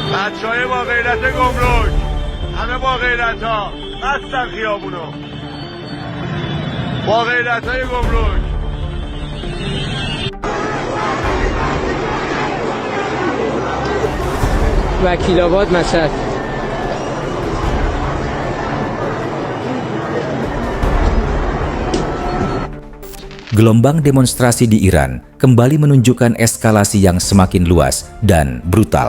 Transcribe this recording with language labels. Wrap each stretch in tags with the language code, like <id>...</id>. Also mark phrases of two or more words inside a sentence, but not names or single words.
<fa>بچه‌های با غیرت گمرک همه با غیرت‌ها بستن خیابونو با غیرت‌های گمرک. Vakilabad Mashhad.</fa> <id>Gelombang demonstrasi di Iran kembali menunjukkan eskalasi yang semakin luas dan brutal.</id>